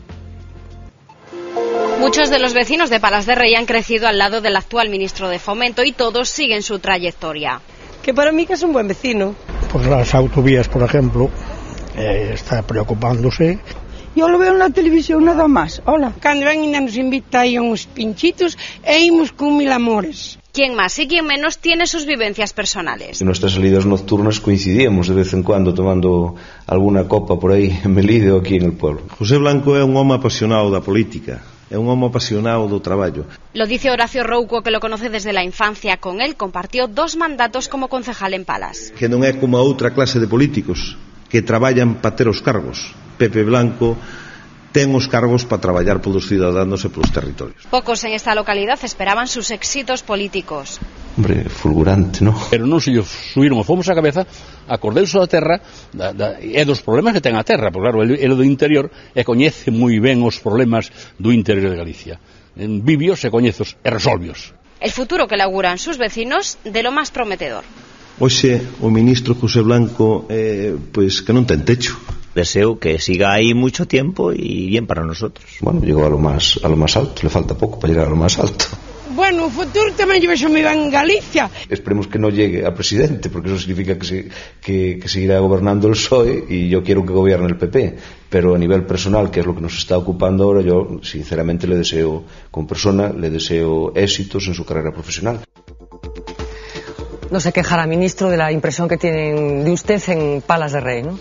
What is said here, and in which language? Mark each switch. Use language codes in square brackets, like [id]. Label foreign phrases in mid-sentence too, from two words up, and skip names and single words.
[es] Muchos de los vecinos de Palas de Rei han crecido al lado del actual ministro de Fomento y todos siguen su trayectoria. Que para mí que es un buen vecino. Pues las autovías, por ejemplo, está preocupándose. Yo lo veo en la televisión nada más. Hola. [gl] Cando ven ainda nos invita aí uns pinchitos e imos con mil amores. [es] Quien más y quien menos tiene sus vivencias personales. En nuestras salidas nocturnas coincidíamos de vez en cuando tomando alguna copa [gl] por aí [es] en Melide ou aquí en el pueblo. [gl] José Blanco é un home apasionado da política. É un home apasionado do traballo. [es] Lo dice Horacio Rouco, que lo conoce desde la infancia. Con él compartió 2 mandatos como concejal en Palas. [gl] Que non é como a outra clase de políticos que traballan para ter os cargos. Pepe Blanco ten os cargos para traballar polos ciudadanos e polos territorios. [es] Pocos en esta localidad esperaban sus éxitos políticos. Hombre, fulgurante, ¿no? [gl] Pero non se subiron os fomos á cabeza, acordeuse da terra e dos problemas que ten a terra, porque claro, ele do interior e coñece moi ben os problemas do interior de Galicia. Vivios e coñezos e resolvios. [es] El futuro que le auguran sus vecinos de lo más prometedor. [gl] Hoxe o ministro José Blanco pues que non ten techo. [es] Deseo que siga ahí mucho tiempo y bien para nosotros. Bueno, llegó a lo más alto, le falta poco para llegar a lo más alto. [gl] Bueno, o futuro tamén lle vexo moi ben en Galicia. [es] Esperemos que no llegue a presidente, porque eso significa que seguirá gobernando el PSOE y yo quiero que gobierne el PP. Pero a nivel personal, que es lo que nos está ocupando ahora, yo sinceramente le deseo, como persona, le deseo éxitos en su carrera profesional. No se quejará, ministro, de la impresión que tienen de usted en Palas de Rey, ¿no?